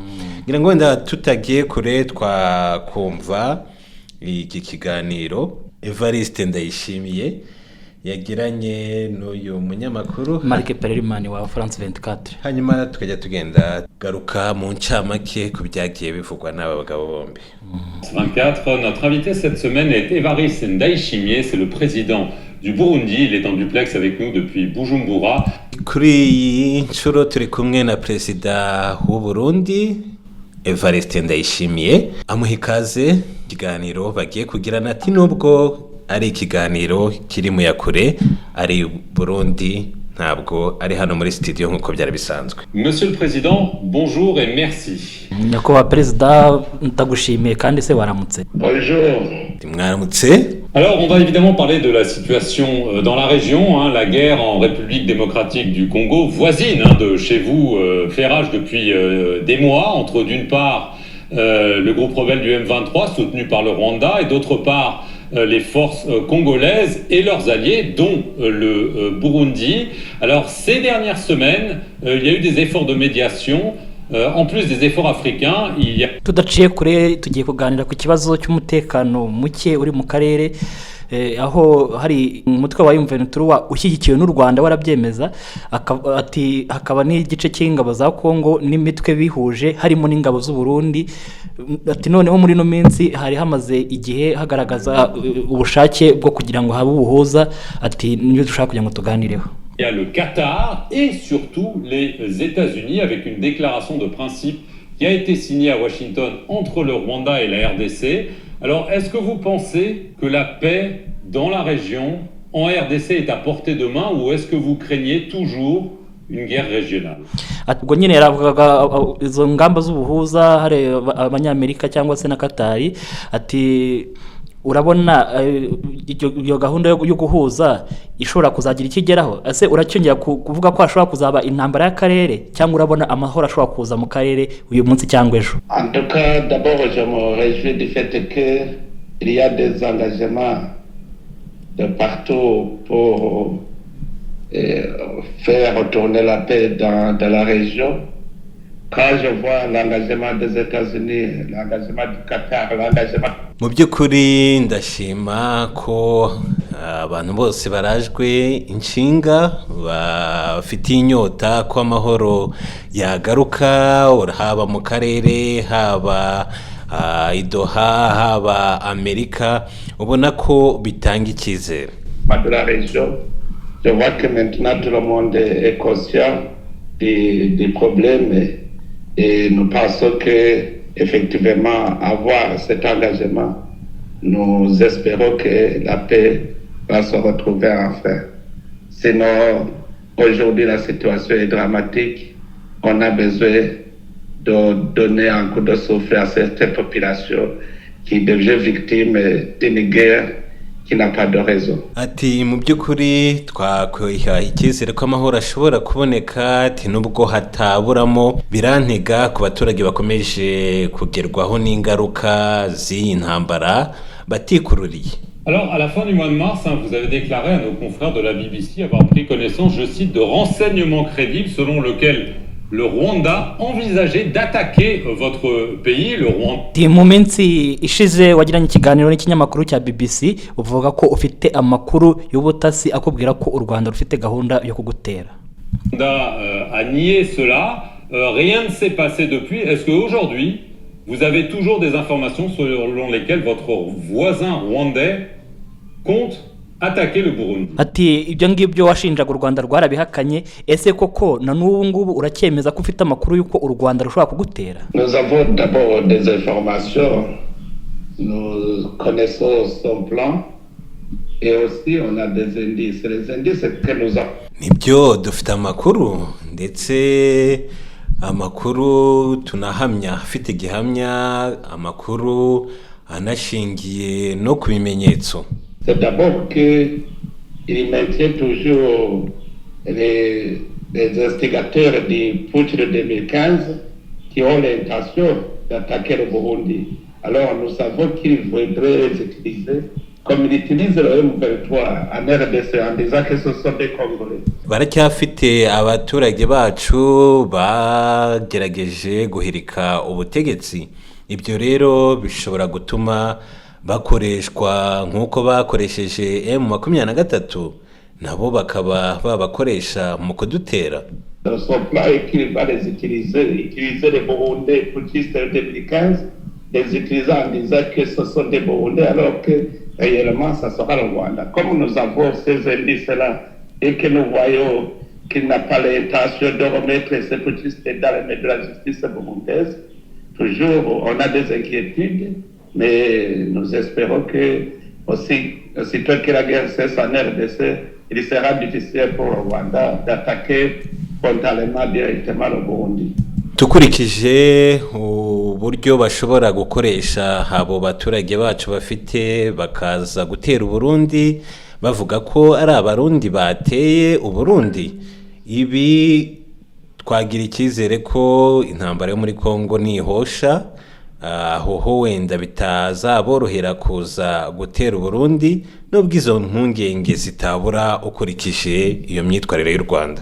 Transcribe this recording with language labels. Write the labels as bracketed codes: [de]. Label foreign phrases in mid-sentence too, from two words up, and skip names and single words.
[rw] Ngira ngo wenda tutagiye kure twakumva iki kiganiro Evariste Ndayishimiye yagiranye n'uyu munyamakuru Marc Perelman wa France 24 hanyuma tukajya tugenda garuka mu ncamake ku byagiye bivugwa n'aba bagabo bombi. [fr] 24, notre invité cette semaine est Evariste Ndayishimiye, c'est le président du Burundi, il est en duplex avec nous depuis Bujumbura. [rw] Kuri iyi nshuro turi kumwe na Perezida w'u Burundi Evariste Ndayishimiye amuha ikaze ikiganiro bagiye kugirana ati nubwo ari ikiganiro kiri mu yakure ari Burundi ntabwo ari hano muri studio nkuko byari bisanzwe. [fr] Monsieur le Président, bonjour et merci. [rw] Nyakubahwa Perezida ndagushimiye kandi se waramutse. [fr] Bonjour. [rw] Mwaramutse. [fr] Alors, on va évidemment parler de la situation dans la région. La guerre en République démocratique du Congo, voisine de chez vous, fait rage depuis des mois, entre d'une part le groupe rebelle du M23 soutenu par le Rwanda et d'autre part les forces congolaises et leurs alliés, dont le Burundi. Alors, ces dernières semaines, il y a eu des efforts de médiation. En plus des efforts africains, il y a... [rw] Tudaciye kure tugiye kuganira ku kibazo cy'umutekano muke uri mu karere aho hari umutwe wa M23 ushyigikiwe n'u Rwanda warabyemeza ati hakaba n'igice cy'ingabo za Kongo n'imitwe bihuje harimo n'ingabo z'u Burundi ati noneho muri ino minsi hari hamaze igihe hagaragaza ubushake bwo kugira ngo habe ubuhuza, ati niyo dushaka kugira ngo tuganireho. [fr] Il y a le Qatar et surtout les États-Unis avec une déclaration de principe qui a été signée à Washington entre le Rwanda et la RDC. Alors, est-ce que vous pensez que la paix dans la région, en RDC, est à portée de main ou est-ce que vous craignez toujours une guerre régionale? [rw] Ubwo nyine yaravugaga izo ngamba z'ubuhuza hari abanyamerika cyangwa se na Katari, ati urabona iyo gahunda yo guhuza ishobora kuzagira ikigeraho, ese uracyongera kuvuga ko hashobora kuzaba intambara y'akarere cyangwa urabona amahoro ashobora kuza mu karere uyu munsi cyangwa ejo? [fr] En tout cas, d'abord je me réjouis du fait que il y a des engagements de partout pour faire retourner la paix dans la région. Quand je vois l'engagement des États-Unis, l'engagement du Qatar, l'engagement... [rw] Mu by'ukuri ndashima ko abantu bose barajwe inshinga bafitiye inyota ko amahoro yagaruka, haba mu karere, haba i Doha, haba Amerika, ubona ko bitanga icyizere. [fr] De la région, je vois que maintenant tout le monde est conscient des problèmes et nous pensons que effectivement avoir cet engagement, nous espérons que la paix va se retrouver enfin. Sinon, aujourd'hui la situation est dramatique. On a besoin de donner un coup de souffle à cette population qui devient victime d'une guerre qui n'a pas de raison. [rw] Ati mu by'ukuri twakwiha icyizere ko amahoro ashobora kuboneka, ati nubwo hataburamo birantega ku baturage bakomeje kugerwaho n'ingaruka z'iyi ntambara batikururiye. [fr] Alors, à la fin du mois de mars, vous avez déclaré à nos confrères de la BBC avoir pris connaissance, je cite, de renseignements crédibles selon lesquels le Rwanda envisageait d'attaquer votre pays, le Rwanda. [rw] Mu minsi ishize wagiranye ikiganiro n'ikinyamakuru cya BBC uvuga ko ufite amakuru y'ubutasi akubwira ko u Rwanda rufite gahunda yo kugutera. [fr] Rwanda a nié cela, rien ne s'est passé depuis. Est-ce qu'aujourd'hui, vous avez toujours des informations selon lesquelles votre voisin rwandais compte attaquer le Burundi? [rw] Ati ibyo ngibyo washinjaga u Rwanda rwarabihakanye, ese koko na n'ubu ngubu uracyemeza ko ufite amakuru y'uko u Rwanda rushobora kugutera? [fr] Nous avons d'abord des informations, nous connaissons son plan et aussi on a des indices. Les indices que nous avons. [rw] Nibyo dufite amakuru ndetse amakuru tunahamya afite gihamya, amakuru anashingiye no ku bimenyetso. [fr] C'est d'abord qu'il maintient toujours les instigateurs du putsch de 2015 qui ont l'intention d'attaquer le Burundi. Alors nous savons qu'ils voudraient les utiliser comme ils utilisent le M23 en RDC en disant que ce sont des Congolais. [rw] Baracyafite abaturage bacu bagerageje guhirika ubutegetsi. Ibyo rero bishobora gutuma bakoreshwa nk'uko bakoresheje M23, nabo bakaba babakoresha mu kudutera. [fr] Son plan est qu'il va les utiliser les Burundais putschistes de 2015, les utiliser en disant que ce sont des Burundais alors que réellement ça sera le Rwanda. Comme nous avons ces indices-là et que nous voyons qu'il n'a pas l'intention de remettre ces putschistes dans les mains de la justice burundaise, toujours on a des inquiétudes. Mais nous espérons que aussitôt que la guerre cesse en RDC, il sera difficile pour le Rwanda d'attaquer frontalement directement le Burundi. [rw] Tukurikije uburyo bashobora gukoresha abo baturage bacu bafite bakaza gutera Burundi bavuga ko ari abarundi bateye Uburundi, ibi twagira icyizere ko intambara yo muri Kongo nihosha aho wenda bitazaborohera kuza gutera Burundi nubwo izo mpungenge zitabura ukurikije iyo myitwarire y'u Rwanda.